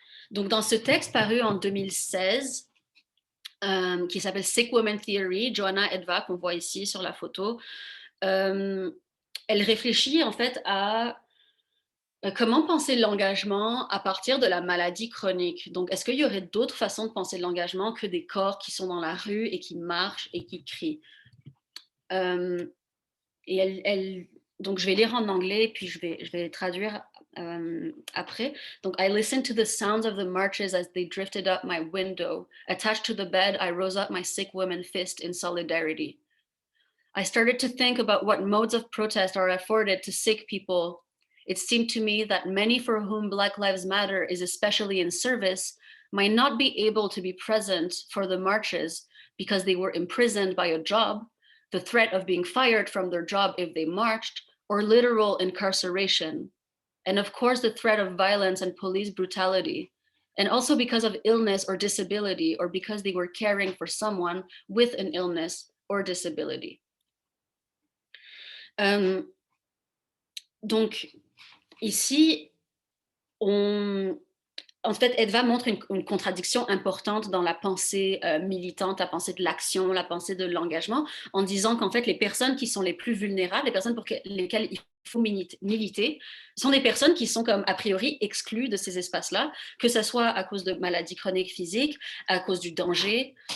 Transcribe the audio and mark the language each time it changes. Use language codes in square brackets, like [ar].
[fr] Donc dans ce texte paru en 2016, qui s'appelle Sick Woman Theory, Joanna Edva, qu'on voit ici sur la photo, elle réfléchit en fait à comment penser l'engagement à partir de la maladie chronique. Donc, est-ce qu'il y aurait d'autres façons de penser l'engagement que des corps qui sont dans la rue et qui marchent et qui crient? Et donc, je vais lire en anglais, puis je vais traduire après. [en] Donc, I listened to the sounds of the marches as they drifted up my window. Attached to the bed, I rose up my sick woman fist in solidarity. I started to think about what modes of protest are afforded to sick people. It seemed to me that many for whom Black Lives Matter is especially in service might not be able to be present for the marches because they were imprisoned by a job, the threat of being fired from their job if they marched, or literal incarceration. And of course, the threat of violence and police brutality. And also because of illness or disability, or because they were caring for someone with an illness or disability. [fr] Donc, ici, en fait, Edva montre une contradiction importante dans la pensée militante, la pensée de l'action, la pensée de l'engagement, en disant qu'en fait, les personnes qui sont les plus vulnérables, les personnes pour lesquelles il faut militer, sont des personnes qui sont comme a priori exclues de ces espaces-là, que ce soit à cause de maladies chroniques physiques, à cause du danger,